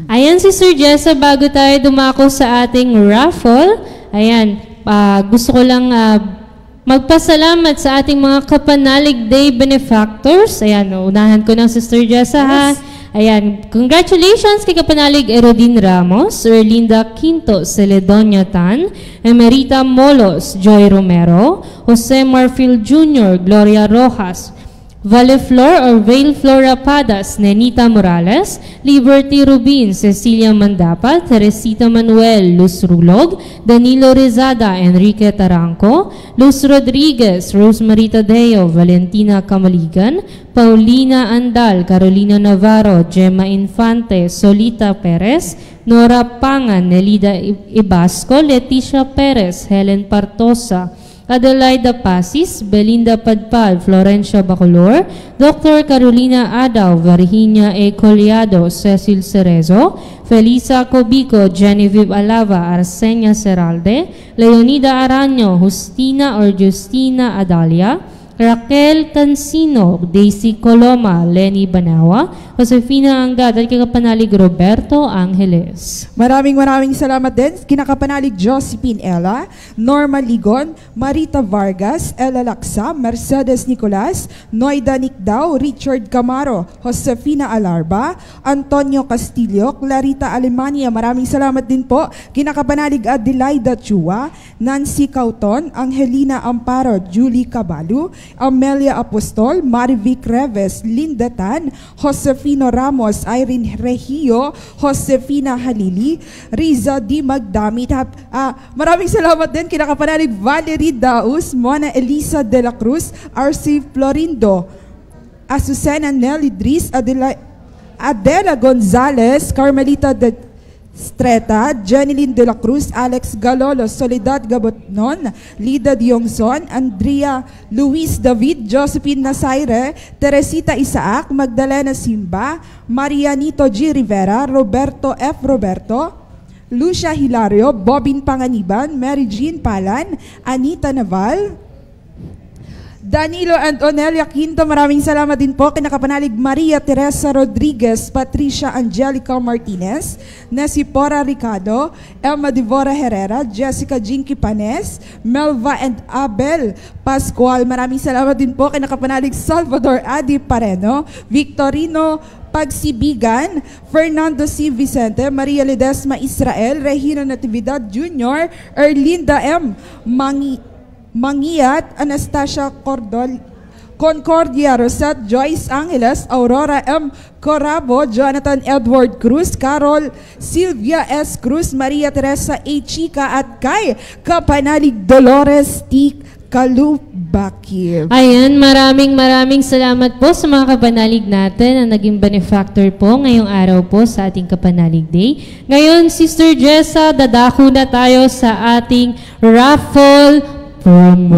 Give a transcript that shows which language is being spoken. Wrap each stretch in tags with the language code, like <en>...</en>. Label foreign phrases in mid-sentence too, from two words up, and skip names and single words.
<tl>Ayan, Sister Jessa, bago tayo dumako sa ating raffle, ayan, gusto ko lang magpasalamat sa ating mga Kapanalig Day benefactors. Ayan, unahan ko ng Sister Jessa, ha? Ayan, congratulations kay Kapanalig Erodin Ramos, Erlinda Quinto, Celedonio Tan, Emerita Molos, Joy Romero, Jose Marfil Jr., Gloria Rojas, Valeflor or Valeflor Rapadas, Nenita Morales, Liberty Rubin, Cecilia Mandapa, Teresita Manuel, Luz Rulog, Danilo Rizada, Enrique Taranco, Luz Rodriguez, Rosemary Tadeo, Valentina Kamaligan, Paulina Andal, Carolina Navarro, Gemma Infante, Solita Perez, Nora Pangan, Nelida Ibasco, Leticia Perez, Helen Partosa, Adelaida Pasis, Belinda Padpad, Florencia Bacolor, Dr. Carolina Adaw, Virginia E. Collado, Cecil Cerezo, Felisa Cobico, Genevieve Alava, Arsenia Seralde, Leonida Aranyo, Justina or Justina Adalia, Raquel Cansino, Daisy Coloma, Lenny Banawa, Josefina Angad, at Kapanalig Roberto Angeles. Maraming salamat din kinakapanalig Josephine Ella, Norma Ligon, Marita Vargas, Ella Laksa, Mercedes Nicolas, Noida Nikdao, Richard Camaro, Josefina Alarba, Antonio Castillo, Clarita Alemania. Maraming salamat din po kinakapanalig Adelaida Chua, Nancy Cauton, Angelina Amparo, Julie Caballo, Amelia Apostol, Marivic Reves, Linda Tan, Josefino Ramos, Irene Regio, Josefina Halili, Riza Di Magdamit. Maraming salamat din kinakapanalig Valerie Daus, Mona Elisa de la Cruz, RC Florindo, Azucena Nelly Dris, Adela Gonzalez, Carmelita de Streta, Jeneline de la Cruz, Alex Galolo, Soledad Gabotnon, Lida Diongson, Andrea Luis David, Josephine Nasaire, Teresita Isaac, Magdalena Simba, Marianito G. Rivera, Roberto F. Roberto, Lucia Hilario, Bobin Panganiban, Mary Jean Palan, Anita Naval, Danilo and Onelia Quinto. Maraming salamat din po kinakapanalig Maria Teresa Rodriguez, Patricia Angelica Martinez, Nesipora Ricardo, Emma Devora Herrera, Jessica Jinky Panes, Melva and Abel Pascual. Maraming salamat din po kinakapanalig Salvador Adi Pareno, Victorino Pagsibigan, Fernando C. Vicente, Maria Ledesma Israel, Regina Natividad Jr., Erlinda M. Mangiat, Anastasia Concordia Rosette, Joyce Angeles, Aurora M. Corabo, Jonathan Edward Cruz, Carol Silvia S. Cruz, Maria Teresa A. Chica, at kay Kapanalig Dolores T. Kalubakir. Ayan, maraming salamat po sa mga kapanalig natin na naging benefactor po ngayong araw po sa ating Kapanalig Day. Ngayon, Sister Jessa, dadako na tayo sa ating raffle promo.</tl>